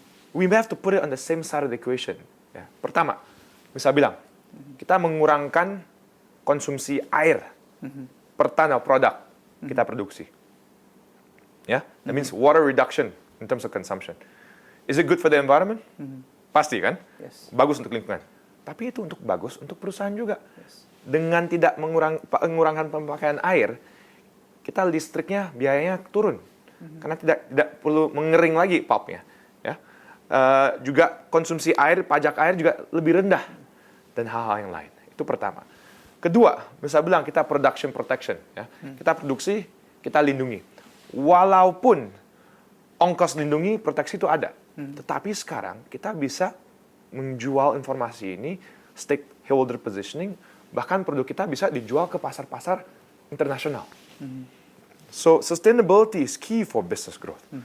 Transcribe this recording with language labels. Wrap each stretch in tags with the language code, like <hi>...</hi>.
<en>We have to put it on the same side of the equation.</en> <id>Ya. Pertama, bisa bilang, kita mengurangkan konsumsi air per ton of produk kita produksi. Ya,</id> <en>that means water reduction in terms of consumption. Is it good for the environment?</en> <id>Pasti kan?</id> <en>Yes.</en> <id>Bagus untuk lingkungan. Tapi itu bagus untuk perusahaan juga.</id> <en>Yes.</en> <id>Dengan tidak mengurangkan pemakaian air, kita listriknya biayanya turun. Karena tidak perlu mengering lagi pulpnya. Ya. Juga konsumsi air, pajak air juga lebih rendah. Dan hal-hal yang lain. Itu pertama. Kedua, bisa bilang kita</id> <en>production protection.</en> <id>Ya. Kita produksi, kita lindungi. Walaupun ongkos lindungi, proteksi itu ada. Tetapi sekarang kita bisa menjual informasi ini, stakeholder positioning, bahkan produk kita bisa dijual ke pasar-pasar internasional.</id> <en>So, sustainability is key for business growth.</en>